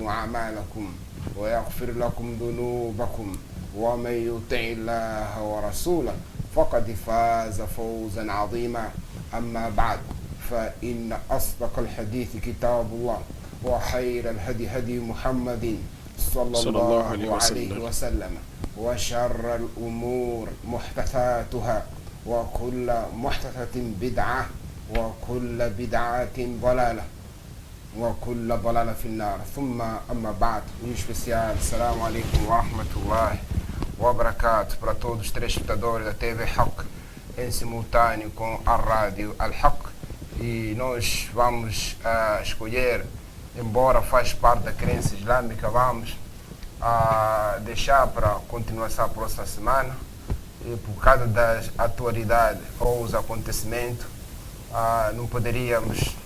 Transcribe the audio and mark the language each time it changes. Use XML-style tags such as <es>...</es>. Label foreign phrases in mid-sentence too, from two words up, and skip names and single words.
<ar>أعمالكم ويغفر لكم ذنوبكم ومن يطع الله ورسوله فقد فاز فوزا عظيما أما بعد فإن أصدق الحديث كتاب الله وخير الهدي هدي محمد صلى الله عليه وسلم وشر الأمور محدثاتها وكل محدثة بدعة وكل بدعة ضلالة وكل ضلالة في النار ثم أما بعد</ar> <pt>em especial</pt> <ar>السلام عليكم ورحمة الله وبركاته</ar> <pt>para todos os telespectadores da TV Hack em simultâneo com a rádio Al-Haq. E nós vamos escolher, embora faz parte da crença islâmica, vamos deixar para continuação a próxima semana, e por causa da atualidade ou os acontecimentos, não poderíamos</pt>